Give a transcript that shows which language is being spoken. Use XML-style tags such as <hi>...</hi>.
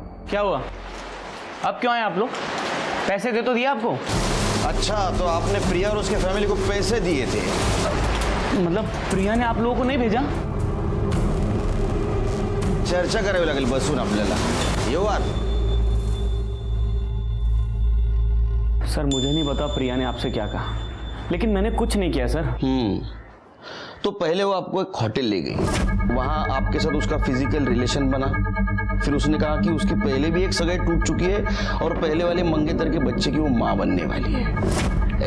<hi>क्या हुआ? अब क्यों आए आप लोग? पैसे दे तो दिया आपको। अच्छा, तो आपने प्रिया और उसके फैमिली को पैसे दिए थे? मतलब प्रिया ने आप लोगों को नहीं भेजा?</hi> <mr>चर्चा करावी लागेल बसून आपल्याला। येऊ आत।</mr> <hi>सर मुझे नहीं पता प्रिया ने आपसे क्या कहा, लेकिन मैंने कुछ नहीं किया सर। तो पहले वो आपको एक होटल ले गई, वहां आपके साथ उसका फिजिकल रिलेशन बना, फिर उसने कहा कि उसकी पहले भी एक सगाई टूट चुकी है और पहले वाले मंगेतर के बच्चे की वो माँ बनने वाली है।</hi>